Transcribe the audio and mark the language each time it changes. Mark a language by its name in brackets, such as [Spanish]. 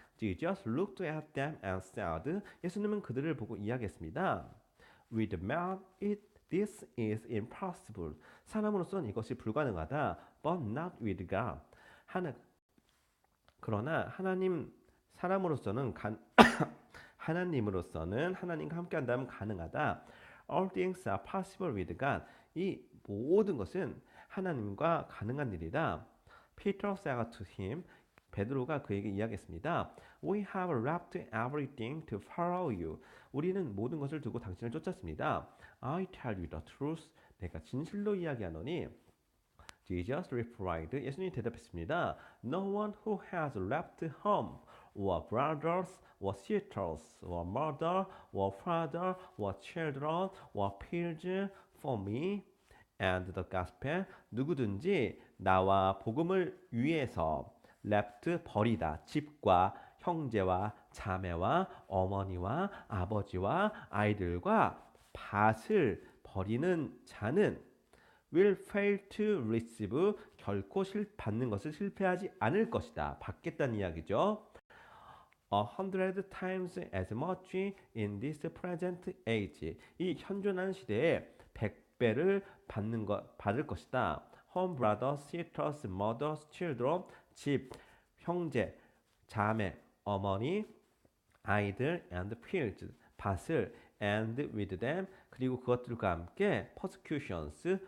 [English] Jesus looked at them and said. [Korean] 예수님은 그들을 보고 이야기했습니다. [English] With man, this is impossible. [Korean] 사람으로서는 이것이 불가능하다. [English] But not with God. [Korean] 그러나 사람으로서는 하나님으로서는 하나님과 함께한다면 가능하다. [English] All things are possible with God. [Korean] 이 모든 것은 하나님과 가능한 일이다. [English] Peter said to him. [Korean] 베드로가 그에게 이야기했습니다. [English] We have left everything to follow you. [Korean] 우리는 모든 것을 두고 당신을 쫓았습니다. [English] I tell you the truth. [Korean] 내가 진실로 이야기하노니. [English] Jesus replied. [Korean] 예수님이 대답했습니다. [English] No one who has left home or brothers or sisters or mother or father or children or fields for me and the gospel [Korean] 누구든지 나와 복음을 위해서 [English] left [Korean] 버리다 집과 형제와 자매와 어머니와 아버지와 아이들과 밭을 버리는 자는 [English] will fail to receive [Korean] 결코 받는 것을 실패하지 않을 것이다. 받겠다는 이야기죠. [English] 100 times as much in this present age. [Korean] 이 현존하는 시대에 100배를 받을 것이다. [English] Home, brothers, sisters, mothers, children. [Korean] 집, 형제, 자매, 어머니, 아이들, [English] and fields. [Korean] 밭을 [English] and with them. [Korean] 그리고 그것들과 함께 [English] persecutions.